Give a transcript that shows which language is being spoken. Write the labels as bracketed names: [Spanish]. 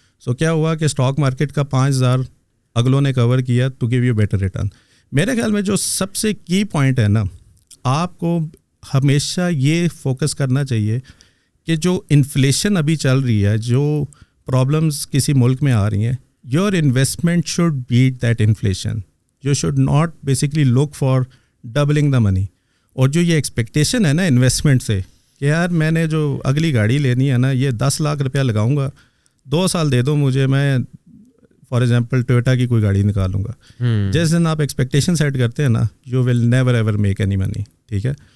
[Urdu] سو کیا ہوا کہ اسٹاک مارکیٹ کا 5,000 اگلوں نے کور کیا [English] To give you better return. [Urdu] میرے خیال میں جو سب سے کی پوائنٹ ہے نا, آپ کو ہمیشہ یہ فوکس کرنا چاہیے کہ جو انفلیشن ابھی چل رہی ہے, جو پرابلمس کسی ملک میں آ رہی ہیں, [English] Your investment should beat that inflation. You should not basically look for doubling the money. [Urdu] اور جو یہ ایکسپیکٹیشن ہے نا انویسٹمنٹ سے کہ یار میں نے جو اگلی گاڑی لینی ہے نا, یہ 10 لاکھ روپیہ لگاؤں گا, 2 سال دے دو مجھے, میں فار ایگزامپل ٹویوٹا کی کوئی گاڑی نکالوں گا. جس دن آپ ایکسپیکٹیشن سیٹ کرتے ہیں نا, [English] you will never ever make any money, [Urdu] ٹھیک ہے.